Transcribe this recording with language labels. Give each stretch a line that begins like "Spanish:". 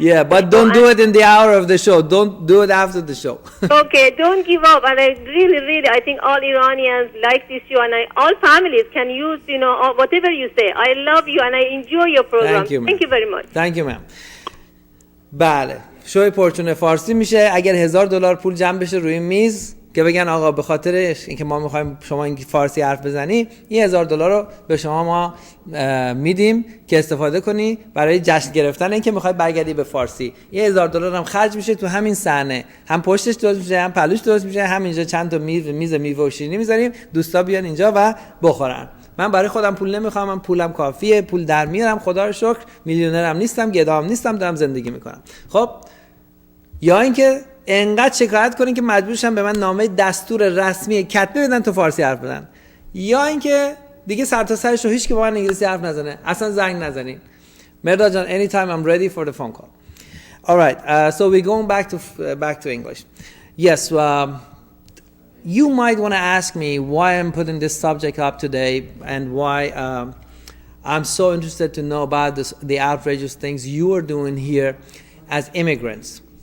English: Yeah, but don't do it in the hour of the show. Don't do it after the show. Okay, don't give up. And I really, I think all Iranians like this show, and all families can use, whatever you say. I love you, and I enjoy your program. Thank you, ma'am. Thank you very much.
Persian: Thank you, ma'am. بله، شوی پرچونه فارسی میشه. اگر $1000 پول جمع بشه روی میز که بگن آقا به خاطر اینکه ما میخوایم شما این فارسی حرف بزنی، $1000 رو به شما ما میدیم که استفاده کنی برای جشن گرفتن اینکه میخوای برگردی به فارسی. $1000 هم خرج میشه تو همین صحنه، هم پشتش درست میشه، هم پلوش درست میشه، هم اینجا چند تا میز میوه و شیرینی میذاریم، دوستا بیان اینجا و بخورن. من برای خودم پول نمیخوام، من پولم کافیه، پول در میارم، خدا رو شکر، میلیونرم نیستم، گدام نیستم، دارم زندگی میکنم. خب یا اینکه انقدر شکایت کنین که مجبورشن به من نامه دستور رسمی کتبی بدن تو فارسی حرف بزنن، یا اینکه دیگه سر تا سرش رو هیچ که با من انگلیسی حرف نزنه، اصلا زنگ نزنین.
English: مرداد جان, anytime I'm ready for the phone call. All right, so we're going back to English. Yes, you might want to ask me why I'm putting this subject up today and why I'm so interested to know about the outrageous things you are doing here as immigrants.